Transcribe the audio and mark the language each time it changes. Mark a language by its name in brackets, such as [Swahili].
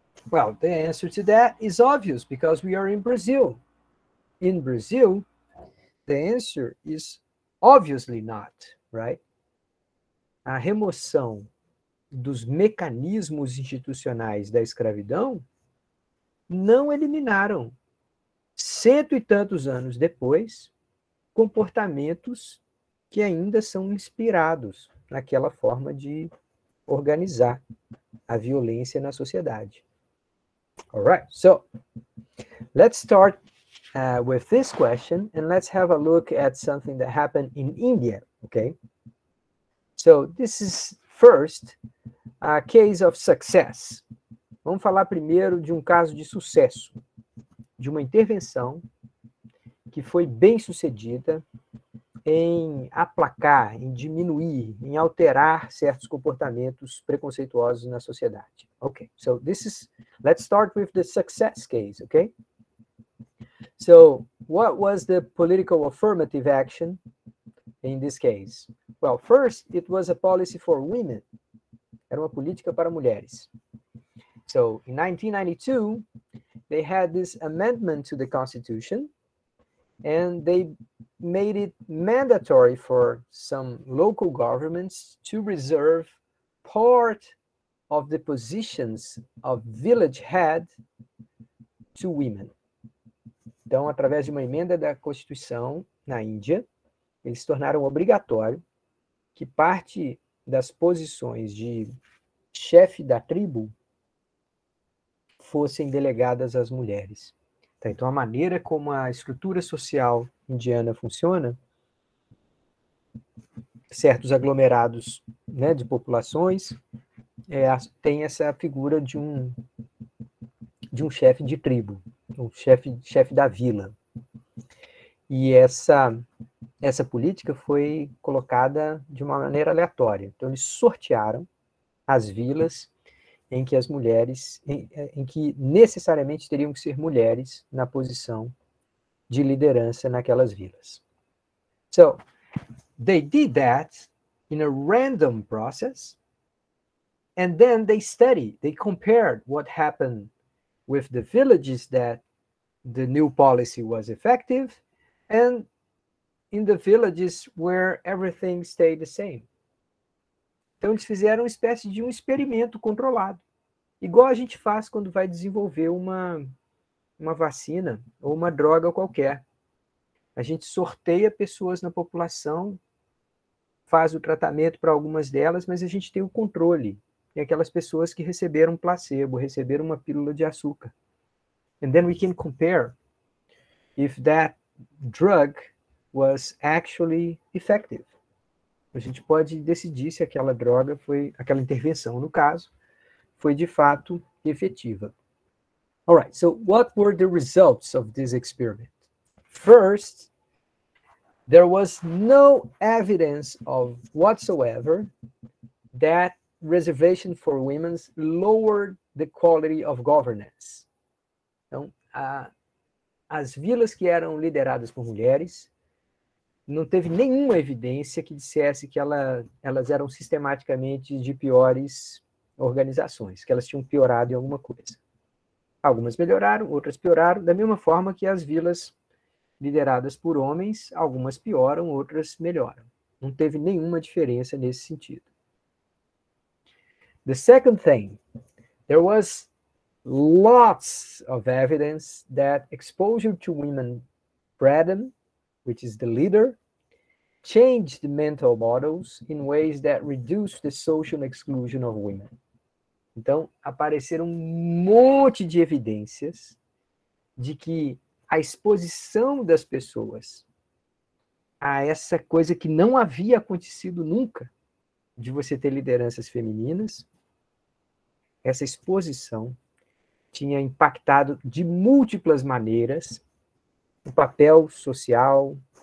[English] Well, the answer to that is obvious because we are in Brazil. In Brazil, the answer is obviously not, right? [Portuguese] A remoção dos mecanismos institucionais da escravidão não eliminaram, 100 e tantos anos depois, comportamentos que ainda são inspirados naquela forma de organizar a violência na sociedade. [English] All right, so let's start with this question, and let's have a look at something that happened in India, okay? So this is first a case of success. [Portuguese] Vamos falar primeiro de um caso de sucesso, de uma intervenção que foi bem sucedida em aplacar, em diminuir, em alterar certos comportamentos preconceituosos na sociedade. [English] Okay, so let's start with the success case, okay? So what was the political affirmative action in this case? Well, first, it was a policy for women. [Portuguese] Era uma política para mulheres. [English] So in 1992, they had this amendment to the Constitution, and they made it mandatory for some local governments to reserve part of the positions of village head to women. [Portuguese] Então, através de uma emenda da Constituição na Índia, eles tornaram obrigatório que parte das posições de chefe da tribo fossem delegadas às mulheres. Então, a maneira como a estrutura social indiana funciona, certos aglomerados, né, de populações, tem essa figura de um chefe de tribo, um chefe da vila. E essa política foi colocada de uma maneira aleatória. Então, eles sortearam as vilas em que as mulheres, em que necessariamente teriam que ser mulheres na posição de liderança naquelas vilas. [English] So, they did that in a random process, and then they compared what happened with the villages that the new policy was effective, and in the villages where everything stayed the same. [Portuguese] Então, eles fizeram uma espécie de um experimento controlado, igual a gente faz quando vai desenvolver uma vacina ou uma droga qualquer. A gente sorteia pessoas na população, faz o tratamento para algumas delas, mas a gente tem o controle. Tem aquelas pessoas que receberam placebo, receberam uma pílula de açúcar. [English] And then we can compare if that drug was actually effective. [Portuguese] A gente pode decidir se aquela droga aquela intervenção, no caso, foi de fato efetiva. [English] All right, so what were the results of this experiment? First, there was no evidence of whatsoever that reservation for women lowered the quality of governance. [Portuguese] Então, as vilas que eram lideradas por mulheres, não teve nenhuma evidência que dissesse que elas eram sistematicamente de piores organizações, que elas tinham piorado em alguma coisa. Algumas melhoraram, outras pioraram, da mesma forma que as vilas lideradas por homens, algumas pioram, outras melhoram. Não teve nenhuma diferença nesse sentido. [English] The second thing, there was lots of evidence that exposure to women Braden, which is the leader, changed the mental models in ways that reduce the social exclusion of women. [Portuguese] Então, apareceram um monte de evidências de que a exposição das pessoas a essa coisa que não havia acontecido nunca, de você ter lideranças femininas, essa exposição tinha impactado de múltiplas maneiras o papel social,